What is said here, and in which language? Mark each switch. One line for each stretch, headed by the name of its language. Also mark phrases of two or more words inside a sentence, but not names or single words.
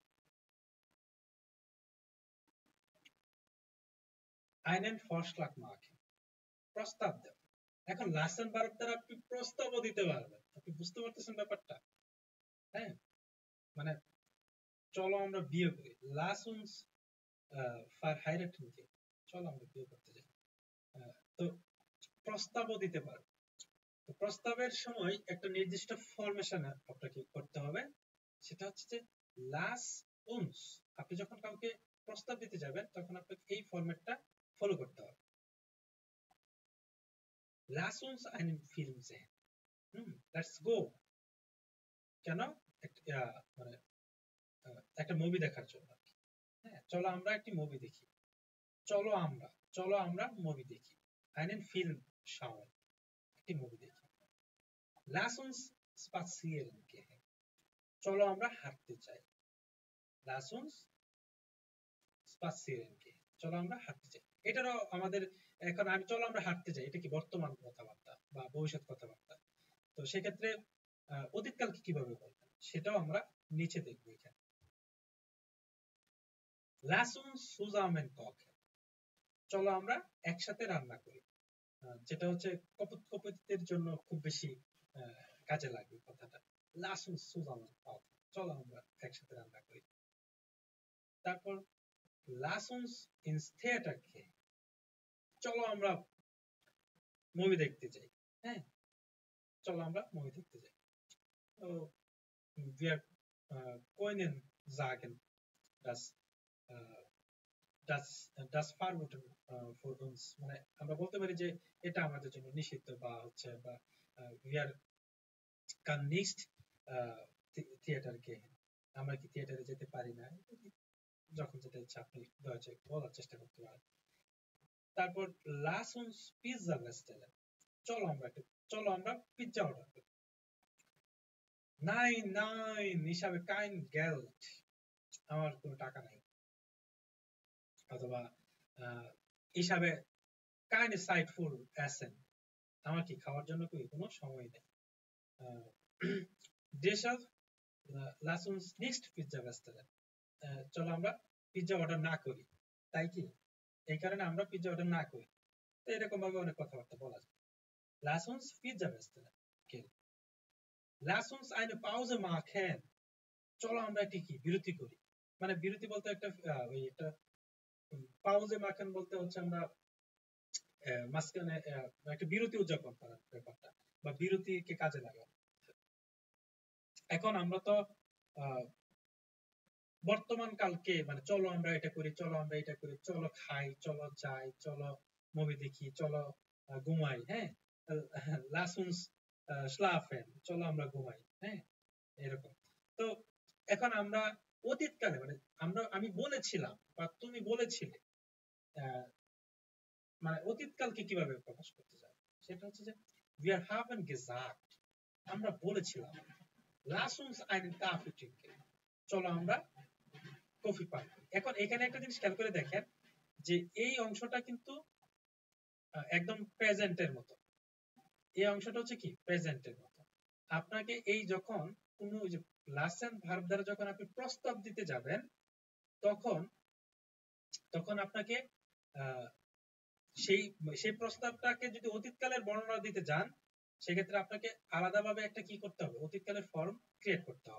German: einen Vorschlag machen,
Bangla: প্রস্তাব দেব। এখন লাসেন ভার্ব দ্বারা আপনি প্রস্তাবও দিতে পারবেন। আপনি বুঝতে পারতেছেন ব্যাপারটা? হ্যাঁ, মানে চলো আমরা বিয়ে করি,
German: lass uns verheiraten gehen,
Bangla: চলো আমরা বিয়ে করতে যাই। তো প্রস্তাবও দিতে পারবে। তো প্রস্তাবের সময় একটা নির্দিষ্ট ফরমেশন আপনাকে করতে হবে, সেটা হচ্ছে যে
German: lass uns.
Bangla: আপনি যখন কাউকে প্রস্তাব দিতে যাবেন তখন আপনাকে এই ফরম্যাটটা ফলো করতে হবে।
German: lass uns einen Film sehen,
English: let's go,
Bangla: কেন মানে একটা মুভি দেখার জন্য। হ্যাঁ, চলো আমরা একটি মুভি দেখি। চলো আমরা মুভি দেখি,
German: einen Film schauen,
Bangla: একটি মুভি দেখি।
German: Lass uns spazieren gehen,
Bangla: চলো আমরা হাঁটতে যাই।
German: Lass uns spazieren gehen,
Bangla: চলো আমরা হাঁটতে যাই। এটারও আমাদের এখন আমি চলো আমরা হাঁটতে যাই, এটা কি বর্তমান কথাবার্তা বা ভবিষ্যৎ কথাবার্তা। তো সেক্ষেত্রে অতীতকালকে কিভাবে বলবেন সেটাও আমরা নিচে দেখবো এখানে।
German: Lass uns zusammen kochen,
Bangla: চলো আমরা একসাথে রান্না করি। যেটা হচ্ছে কপোতের জন্য খুব বেশি কাজে লাগবে কথাটা।
German: Lass uns zusammen kochen,
Bangla: চলো আমরা একসাথে রান্না করি।
German: তারপর Lass uns ins Theater gehen,
Bangla: চলো আমরা মুভি দেখতে যাই। হ্যাঁ, চলো আমরা মুভি দেখতে যাই। তো
German: wir können sagen, dass das Verboten für uns,
Bangla: মানে আমরা বলতে পারি যে এটা আমাদের জন্য নিষিদ্ধ বা হচ্ছে বা
German: wir kann nicht Theater gehen,
Bangla: আমরা কি থিয়েটারে যেতে পারি না, যখন যেটা ইচ্ছা আপনি বলার চেষ্টা করতে পারেন।
German: তারপর lass uns Pizza bestellen,
Bangla: চলো আমরা পিৎজা অর্ডার করি।
German: Nein, ich habe kein Geld,
Bangla: আমার কোনো টাকা নাই।
German: অথবা ich habe keine Zeit für Essen,
Bangla: আমার কি খাওয়ার জন্য কোনো সময় নেই।
German: Deshalb lass uns nicht Pizza bestellen,
Bangla: চলো আমরা পিৎজা অর্ডার না করি। তাই কি এই কারণে আমরা পিৎজা অর্ডার না করি। তো এরকম ভাবে অনেক কথাবার্তা বলা যায়।
German: Lass uns Pizza bestellen gehen, lass uns eine Pause machen,
Bangla: চলো আমরা একটি কি বিরতি করি। মানে বিরতি বলতে একটা একটা
German: Pause machen
Bangla: বলতে হচ্ছে আমরা মাঝখানে একটা বিরতি উদযাপন করার ব্যাপারটা বা বিরতিকে কাজে লাগানো। এখন আমরা তো বর্তমান কালকে মানে চলো আমরা এটা করি, চলো আমরা এটা করি, চলো খাই, চলো যাই, চলো মুভি দেখি, চলো ঘুমাই। হ্যাঁ,
German: lass uns schlafen,
Bangla: চলো আমরা ঘুমাই। হ্যাঁ, এরকম। তো এখন আমরা অতীতকালে মানে আমি বলেছিলাম বা তুমি বলেছিলে, মানে অতীতকালকে কিভাবে প্রকাশ করতে যাবে সেটা হচ্ছে যে
German: wir haben gesagt,
Bangla: আমরা বলেছিলাম।
German: lass uns einen Kaffee trinken,
Bangla: চলো আমরা কফি পান করি। এখন এখানে একটা জিনিস খেয়াল করে দেখেন যে এই অংশটা কিন্তু একদম প্রেজেন্টের মতো। এই অংশটা হচ্ছে কি প্রেজেন্টের মতো। আপনাকে এই যখন কোনো যে লাস্ট এন্ড ভার্ব দ্বারা যখন আপনি প্রস্তাব দিতে যাবেন তখন আপনাকে সেই প্রস্তাবটাকে যদি অতীতকালের বর্ণনা দিতে যান সেক্ষেত্রে আপনাকে আলাদাভাবে একটা কি করতে হবে, অতীতকালের ফর্ম ক্রিয়েট করতে হবে।